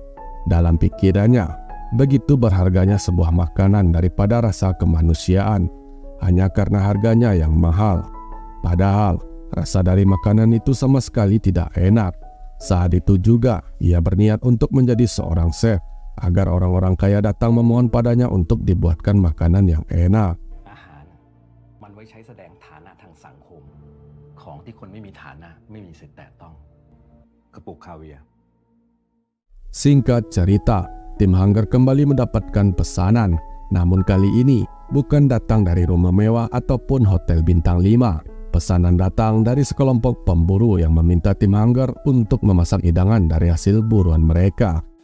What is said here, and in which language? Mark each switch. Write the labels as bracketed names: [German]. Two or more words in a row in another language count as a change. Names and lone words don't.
[Indonesian] Dalam pikirannya, begitu berharganya sebuah makanan daripada rasa kemanusiaan, hanya karena harganya yang mahal. Padahal, rasa dari makanan itu sama sekali tidak enak. Saat itu juga, ia berniat untuk menjadi seorang chef, agar orang-orang kaya datang memohon padanya untuk dibuatkan makanan yang enak. [Thai] อาหารมันไว้ใช้แสดงฐานะทางสังคมของที่คนไม่มีฐานะไม่มีสิทธิ์แตะต้องกระปุกคาเวียร์ [Indonesian] Singkat cerita, tim Hunger kembali mendapatkan pesanan. Namun kali ini bukan datang dari rumah mewah ataupun hotel bintang 5. Pesanan datang dari sekelompok pemburu yang meminta tim Hunger untuk memasak hidangan dari hasil buruan mereka.